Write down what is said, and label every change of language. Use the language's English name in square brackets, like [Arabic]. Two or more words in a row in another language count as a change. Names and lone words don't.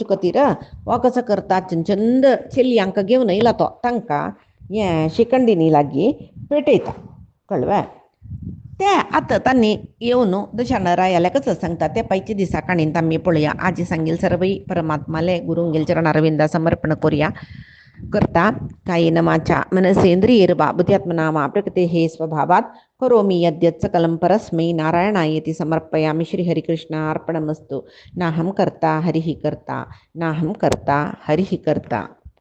[Konkani] खातीर हो कसो करता चंद चेल्ल्यांक घेवन येयला तो तांकां हें शिकंडीनी लागीं पेटयता कळ्ळें ते आतां तांणी येवन दशानरायाला कसं सांगता ते पायच्या दिसा काणीन आमी पळोवया आजी सांगील सर्वई परमात्माले गुरुंगेल चरणारविंदा समर्पण करुया करता [Sanskrit] कायेनमाच्या मनसेंद्रियैर्वा बुद्ध्यात्मना वा प्रकृते हे स्वभावात करोमि यद्यत् सकलं परस्मै नारायणायेति समर्पयामि श्री हरिकृष्ण अर्पणमस्तु नाहं कर्ता हरिः कर्ता नाहं कर्ता हरिः कर्ता।